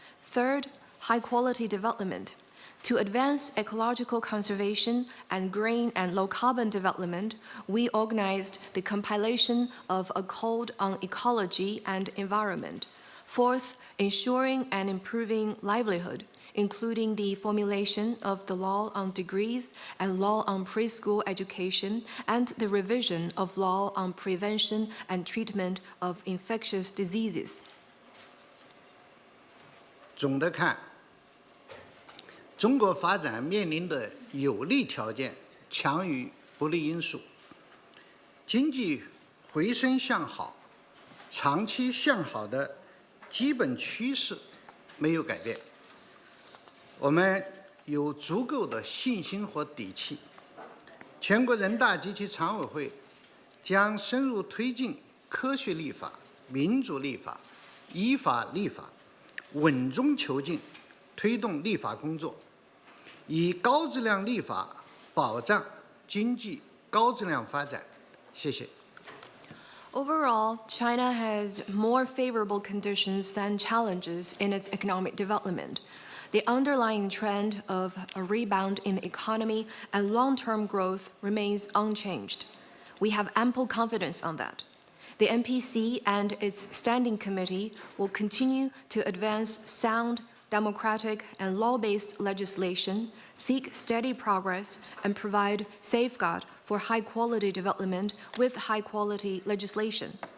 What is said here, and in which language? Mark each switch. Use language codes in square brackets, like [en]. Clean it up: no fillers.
[en] Third, high-quality development. To advance ecological conservation and green and low-carbon development, we organized the compilation of a code on ecology and environment. Fourth, ensuring and improving livelihood. including the formulation of the law on degrees and law on preschool education, and the revision of law on prevention and treatment of infectious diseases. [zh] 总的看，中国发展面临的有利条件强于不利因素，经济回升向好、长期向好的基本趋势没有改变。我们有足够的信心和底气，全国人大及其常委会将深入推进科学立法、民主立法、依法立法，稳中求进，推动立法工作，以高质量立法保障经济高质量发展。谢谢。 [en] Overall, China has more favorable conditions than challenges in its economic development. The underlying trend of a rebound in the economy and long-term growth remains unchanged. We have ample confidence on that. The NPC and its standing committee will continue to advance sound, democratic, and law-based legislation, seek steady progress, and provide safeguard for high-quality development with high-quality legislation.